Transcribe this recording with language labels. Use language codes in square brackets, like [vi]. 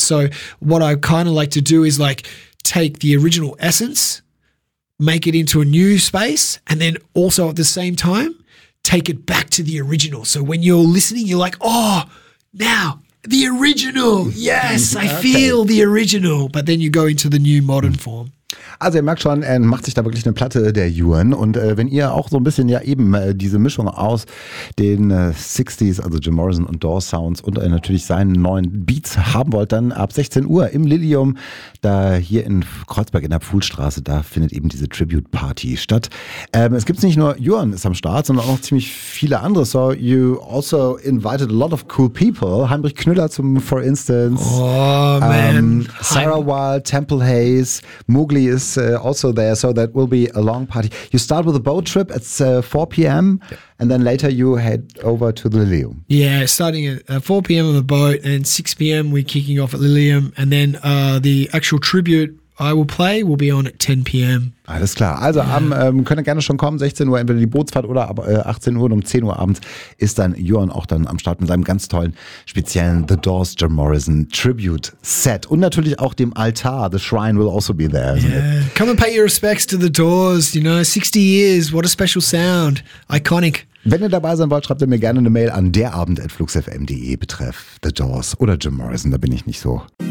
[en] So what I kind of like to do is like take the original essence, make it into a new space, and then also at the same time, take it back to the original. So when you're listening, you're like, oh, now the original. Yes, I feel the original. But then you go into the new modern form. [de] Also ihr merkt schon, er macht sich da wirklich eine Platte, der Yuan. Und wenn ihr auch so ein bisschen ja eben diese Mischung aus den 60s, also Jim Morrison und Doors Sounds und natürlich seinen neuen Beats haben wollt, dann ab 16 Uhr im Lilium, da hier in Kreuzberg in der Pfuhlstraße, da findet eben diese Tribute-Party statt. Es gibt nicht nur Yuan ist am Start, sondern auch noch ziemlich viele andere. [en] So you also invited a lot of cool people. Heinrich Knüller zum for instance. Oh man. Sarah Wild, Temple Hayes, Mowgli ist also there, so that will be a long party. You start with a boat trip at 4 p.m. and then later you head over to the Lilium. Yeah, starting at 4 p.m. on the boat, and 6 p.m. we're kicking off at Lilium, and then the actual tribute I will play will be on at 10 p.m. [de] Alles klar. Also könnt ihr gerne schon kommen, 16 Uhr entweder die Bootsfahrt oder ab 18 Uhr und um 10 Uhr abends ist dann Yuan auch dann am Start mit seinem ganz tollen speziellen The Doors Jim Morrison Tribute Set. Und natürlich auch dem Altar, [en] The Shrine will also be there. Yeah. Come and pay your respects to The Doors, you know, 60 years, what a special sound, iconic. [de] Wenn ihr dabei sein wollt, schreibt ihr mir gerne eine Mail an derabend@fluxfm.de betreff The Doors oder Jim Morrison, da bin ich nicht so...